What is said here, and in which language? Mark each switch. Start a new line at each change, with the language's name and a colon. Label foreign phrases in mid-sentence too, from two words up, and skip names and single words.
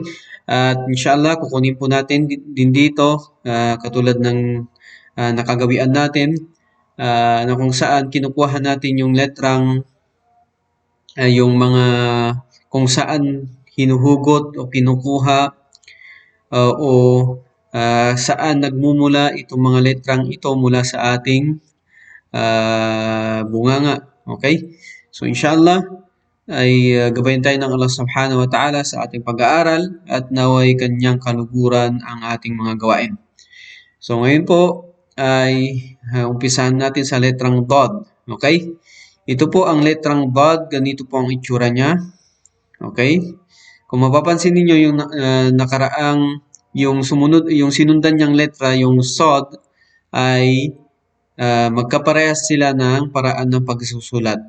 Filipino: At inshallah, kukunin po natin din dito, katulad ng nakagawian natin, na kung saan kinukuha natin yung letrang, yung mga kung saan hinuhugot o kinukuha o saan nagmumula itong mga letrang ito mula sa ating bunganga. Okay? So inshallah, ay gabayan tayo ng Allah
Arabic: سبحانه وتعالى
Filipino: sa ating pag-aaral at naway kanyang kaluguran ang ating mga gawain. So ngayon po ay umpisahan natin sa letrang dod. Okay? Ito po ang letrang dod, ganito po ang itsura niya. Okay? Kung mapapansin niyo yung nakaraang yung sinundan niyang letra, yung sod, ay magkaparehas sila ng paraan ng pagsusulat.